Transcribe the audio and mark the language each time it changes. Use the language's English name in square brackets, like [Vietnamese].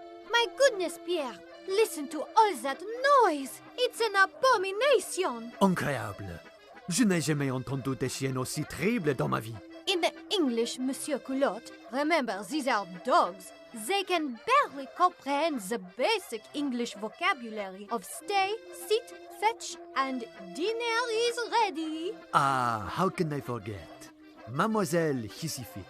[English] My goodness, Pierre, listen to all that noise. It's an abomination. [French] Incroyable. Je n'ai jamais entendu des chiens aussi terribles dans ma vie. [English] In English, Monsieur Culotte, remember, these are dogs. They can barely comprehend the basic English vocabulary of stay, sit, fetch, and dinner is ready. Ah, how can I forget? Mademoiselle Hissify.